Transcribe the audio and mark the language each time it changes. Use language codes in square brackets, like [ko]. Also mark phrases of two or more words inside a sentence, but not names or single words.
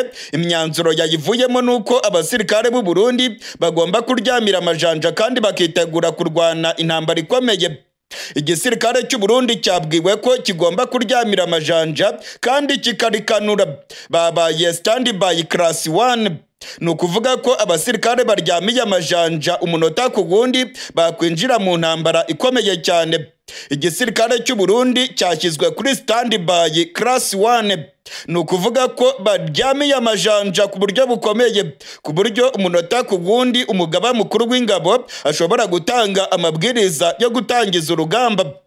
[rw] Imyanzuro yayivuyemo nuko abasirikare b'u Burundi bagomba kuryamira amajanja kandi bakitegura kurwana intambara ikomeye. Igisirikare cy'u Burundi cyabwiwe ko kigomba kuryamira amajanja kandi kikarikanura. [en] Babaye standby class 1. [rw] Nukuvuga ko abasirikare baryamiye amajanja umunota ku wundi bakwinjira mu ntambara ikomeye cyane. Igisirikare cy'u Burundi cyashyizwe kuri [en] standby class [rw] 1. Nukuvuga ko baryamiye amajanja ku buryo bukomeye, ku buryo umunota ku wundi umugaba mukuru w'ingabo ashobora gutanga amabwiriza yo gutangiza urugamba.